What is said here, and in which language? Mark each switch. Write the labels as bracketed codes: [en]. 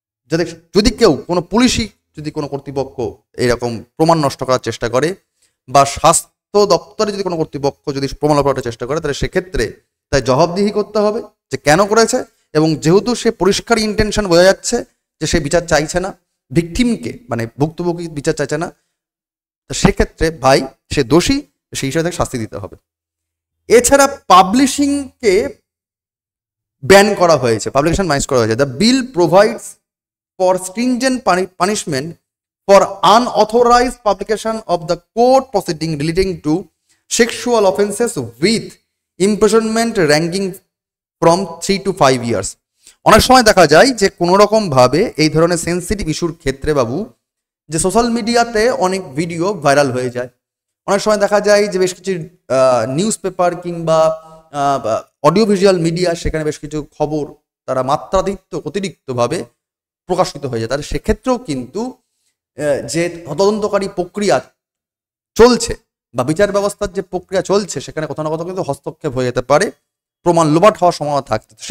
[bn] যাতে যদি কেউ কোনো পুলিশই যদি কোনো কর্তৃপক্ষ এরকম প্রমাণ নষ্ট করার চেষ্টা করে, বা স্বাস্থ্য দপ্তরে যদি কোনো কর্তৃপক্ষ যদি প্রমাণ লোপাটের চেষ্টা করে, তাহলে সেক্ষেত্রে তাই জবাবদিহি করতে হবে যে কেন করেছে, এবং যেহেতু সে পরিষ্কার ইন্টেনশন বোঝা যাচ্ছে যে সে বিচার চাইছে না, ভিকটিমকে মানে ভুক্তভোগী বিচার চাইছে না, তো সেক্ষেত্রে ভাই সে দোষী, সেই হিসাবে তাকে শাস্তি দিতে হবে। এছাড়া পাবলিশিংকে ব্যান করা হয়েছে, পাবলিকেশন মাইনাস করা হয়েছে। [en] The bill provides for stringent punishment for unauthorized publication of the court proceeding relating to sexual offences with imprisonment ranging from 3 to 5 years. [bn] অনেক সময় দেখা যায় যে কোনো রকমভাবে এই ধরনের সেন্সিটিভ ইস্যুর ক্ষেত্রে বাবু যে সোশ্যাল মিডিয়াতে অনেক ভিডিও ভাইরাল হয়ে যায়। অনেক সময় দেখা যায় যে বেশ কিছু নিউজ পেপার কিংবা অডিও ভিজুয়াল মিডিয়া সেখানে বেশ কিছু খবর তারা অতিরিক্তভাবে প্রকাশিত হয়ে যায়। তাহলে সেক্ষেত্রেও কিন্তু যে তদন্তকারী প্রক্রিয়া চলছে বা বিচার ব্যবস্থার যে প্রক্রিয়া চলছে সেখানে কোথাও না কোথাও কিন্তু হস্তক্ষেপ হয়ে যেতে পারে, প্রমাণ লোপাট হওয়ার সম্ভাবনা থাকছে।